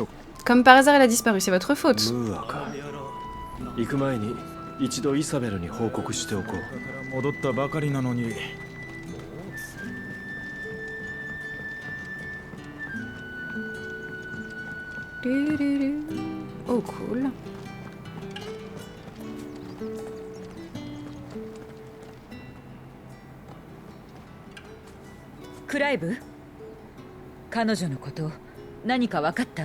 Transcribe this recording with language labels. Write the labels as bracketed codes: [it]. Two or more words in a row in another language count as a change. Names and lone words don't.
[fr] Comme par hasard, elle a disparu, c'est votre faute. [ja] 行く前に一度イサベルに報告しておこう。戻ったばかりなのに。ルルル。 [en] Oh, cool. [ja] クライブ、彼女のこと何か分かった？